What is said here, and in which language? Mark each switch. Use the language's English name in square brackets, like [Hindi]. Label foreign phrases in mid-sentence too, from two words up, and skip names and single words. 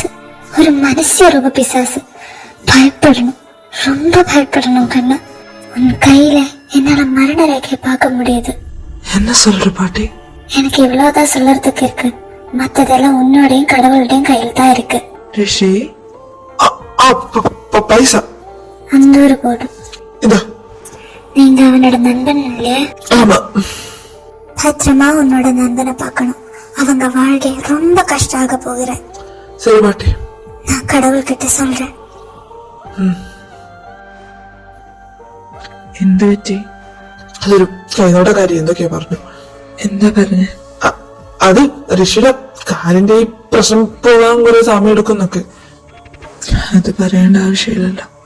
[Tamil] ஒரு மனுஷ ரூப பிசாசு. பயப்படணும், ரொம்ப பயப்படணும் கண்ணா. உன் கையில என்னால மரண ரேகையை பார்க்க முடியுது. என்ன சொல்ற பாட்டி? எனக்கு இவ்வளவுதான் சொல்லறதுக்கு இருக்கு, மத்ததெல்லாம் உன்னோடையும் கடவுளுடையும் கையில் தான் இருக்கு. [Malayalam] ഋഷി, പൈസ [Tamil] அந்த ஒரு போடும். [Malayalam] ഇതാ. [Tamil] நீங்க அவனோட நண்பன் இல்லையே? ആമാ. பத்திரமா உன்னோட நண்பனை பார்க்கணும். அவங்க வாழ்க்கை ரொம்ப கஷ்டம் ஆக போகிற. [Malayalam] ശരി പാട്ടി. [Tamil] நான் கடவுள்கிட்ட சொல்றேன். [Malayalam] എന്ത് പറ്റി? അതൊരു കൈനോട്ടക്കാരി എന്തൊക്കെയാ പറഞ്ഞു. എന്താ പറഞ്ഞ? അത് ഋഷിയുടെ കാലിന്റെ ഈ പ്രശ്നം പോകാൻ കുറെ സമയം എടുക്കുന്നൊക്കെ. അത് പറയേണ്ട ആവശ്യമില്ലല്ലോ.